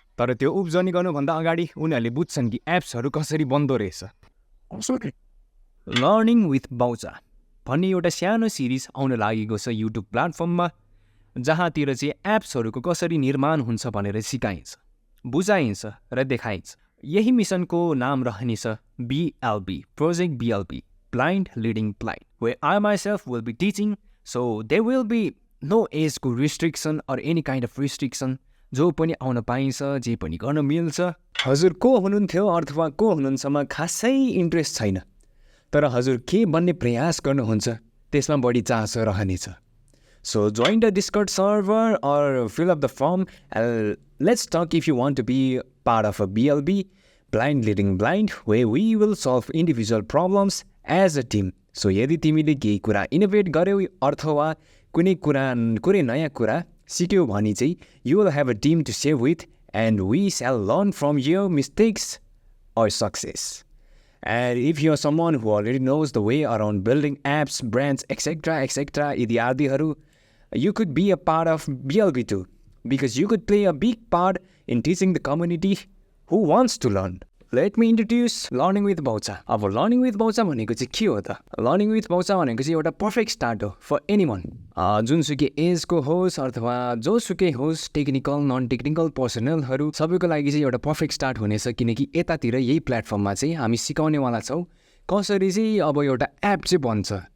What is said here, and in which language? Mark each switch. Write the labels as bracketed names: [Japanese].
[Nepali] तर त्यो उब्जनी गर्नुभन्दा अगाडि उनीहरूले बुझ्छन् कि एप्सहरू कसरी बन्दो रहेछ। लर्निङ विथ बाउचा भन्ने एउटा सानो सिरिज आउन लागेको छ युट्युब प्लेटफर्ममा, जहाँतिर चाहिँ एप्सहरूको कसरी निर्माण हुन्छ भनेर सिकाइन्छ, बुझाइन्छ र देखाइन्छ। यही मिसनको नाम रहनेछ [English] BLB, Project BLB, Blind Leading Blind, where I myself will be teaching, so there will be no age को restriction or any kind of restriction। [Nepali] जो पनि आउन पाइन्छ, जे पनि गर्न मिल्छ। हजुर को हुनुहुन्थ्यो अथवा को हुनुहुन्छमा खासै इन्ट्रेस्ट छैन, तर हजुर के बन्ने प्रयास गर्नुहुन्छ त्यसमा बढी चासो रहनेछ। [English] So join the discord server or fill up the form and let's talk if you want to be part of a BLB, Blind Leading Blind, where we will solve individual problems as a team। [Nepali] So यदि तिमीले केही कुरा innovate गर्यौ अथवा कुनै नयाँ कुरा सिक्यौ भने चाहिँ [English] you will have a team to share with and we shall learn from your mistakes or success। And if you are someone who already knows the way around building apps, brands, etc. इत्यादिहरू, you could be a part of BLB too, because you could play a big part in teaching the community who wants to learn। Let me introduce Learning with Baucha। [Nepali] अब Learning with Baucha भनेको चाहिँ के हो त? Learning with Baucha भनेको चाहिँ एउटा perfect start हो फर एनीवन, जुनसुकै एजको होस् अथवा जोसुकै होस्, टेक्निकल नन टेक्निकल पर्सनलहरू सबैको लागि चाहिँ एउटा पर्फेक्ट स्टार्ट हुनेछ। किनकि यतातिर यही प्लेटफर्ममा चाहिँ हामी सिकाउनेवाला छौँ कसरी चाहिँ अब एउटा एप चाहिँ बन्छ।